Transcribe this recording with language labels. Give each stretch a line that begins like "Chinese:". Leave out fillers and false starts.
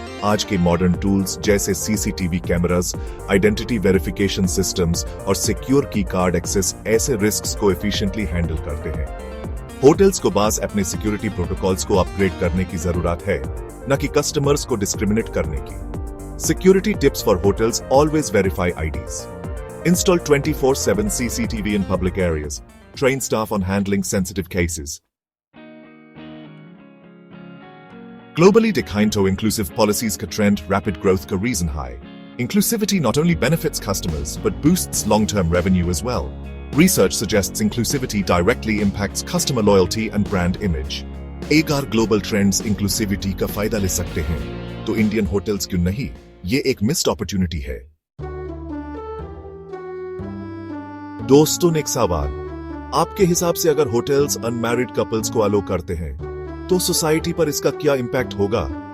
Hindi: आज के modern tools जैसे CCTV cameras, identity verification systems और सिक्योर की कार्ड एक्सेस ऐसे रिस्क्स को एफिशिएंटली हैंडल करते हैं। होटल्स को बस अपने सिक्योरिटी प्रोटोकॉल्स को अपग्रेड करने की जरूरत है, न कि कस्टमर्स को डिस्क्रिमिनेट करने की।
English: Security tips for hotels: always verify IDs, install 24/7 CCTV in public areas, train staff on handling sensitive cases. Globally declined to inclusive policies ka trend rapid growth ka reason high. Inclusivity not only benefits customers but boosts long-term revenue as well. Research suggests inclusivity directly impacts customer loyalty and brand image.
Hindi: अगर global trends inclusivity का फायदा ले सकते हैं, तो Indian hotels क्यों नहीं? ये एक missed opportunity है। दोस्तों एक सवाल, आपके हिसाब से अगर होटल्स अनमैरिड कपल्स को अलो करते हैं, तो सोसाइटी पर इसका क्या इंपैक्ट होगा?